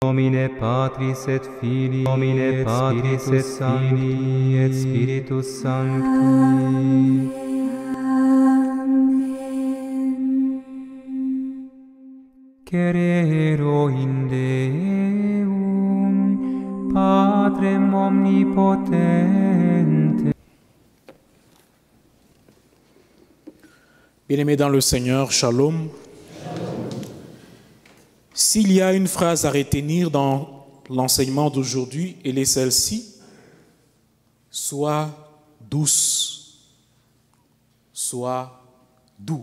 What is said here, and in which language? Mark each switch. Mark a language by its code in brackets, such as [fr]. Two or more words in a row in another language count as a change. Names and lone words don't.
[la] nomine Patris et Filii, nomine Patris et Filii et Spiritus Sancti. Cerero in Deum, Patrem omnipotente. [fr] Bien-aimés dans le Seigneur, Shalom. S'il y a une phrase à retenir dans l'enseignement d'aujourd'hui, elle est celle-ci: sois douce, sois doux.